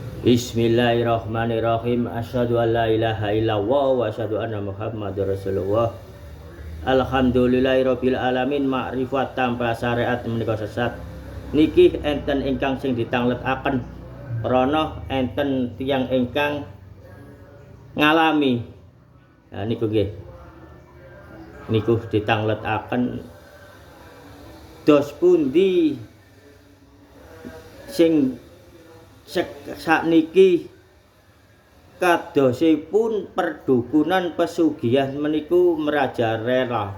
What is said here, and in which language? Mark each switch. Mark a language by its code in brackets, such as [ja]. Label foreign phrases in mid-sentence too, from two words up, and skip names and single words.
[ar] بسم الله الرحمن الرحيم. أشهد أن لا إله إلا الله وأشهد أن محمدا رسول الله. الحمد لله رب العالمين. [jv] Makrifat tanpa syariat menika sesat. Niki enten ingkang sing ditangletaken krana enten tiyang ingkang ngalami. Nah niku nggih. Niku ditangletaken dos pundi sing sakniki kadosipun perdukunan pesugihan meniku merajalela.